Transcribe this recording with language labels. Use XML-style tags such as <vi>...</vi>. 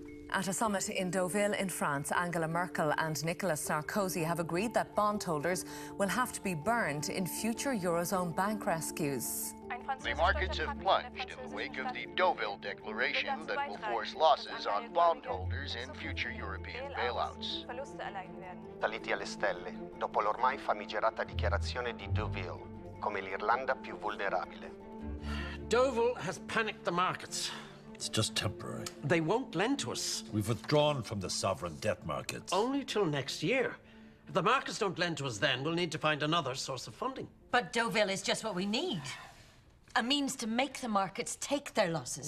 <en>At a summit in Deauville in France, Angela Merkel and Nicolas Sarkozy have agreed that bondholders will have to be burned in future Eurozone bank rescues. The markets have plunged in the wake of the Deauville Declaration that will force losses on bondholders in future European bailouts.</en> <it>Saliti alle stelle, dopo l'ormai famigerata dichiarazione di Deauville, come l'Irlanda più vulnerabile.</it> <en>Deauville has panicked the markets. It's just temporary. They won't lend to us. We've withdrawn from the sovereign debt markets. Only till next year. If the markets don't lend to us then, we'll need to find another source of funding. But Deauville is just what we need. A means to make the markets take their losses.</en>